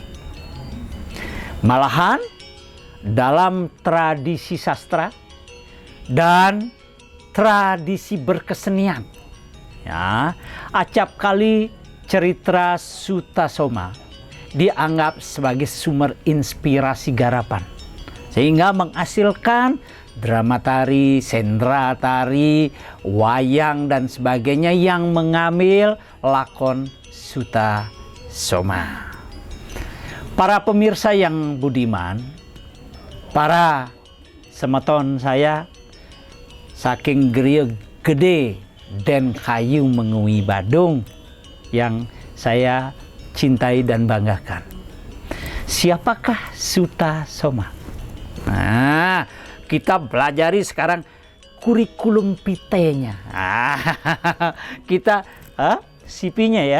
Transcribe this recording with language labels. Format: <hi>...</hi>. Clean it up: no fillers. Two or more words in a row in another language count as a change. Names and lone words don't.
<id>Malahan dalam tradisi sastra dan tradisi berkesenian, ya, acap kali cerita Sutasoma dianggap sebagai sumber inspirasi garapan, sehingga menghasilkan drama tari, sendra tari, wayang dan sebagainya yang mengambil lakon Sutasoma. Para pemirsa yang budiman, para semeton saya, saking griya gede dan kayu mengui Badung yang saya cintai dan banggakan. Siapakah Sutasoma? Nah, kita pelajari sekarang kurikulum vitae-nya. Kita CP-nya ya.</id>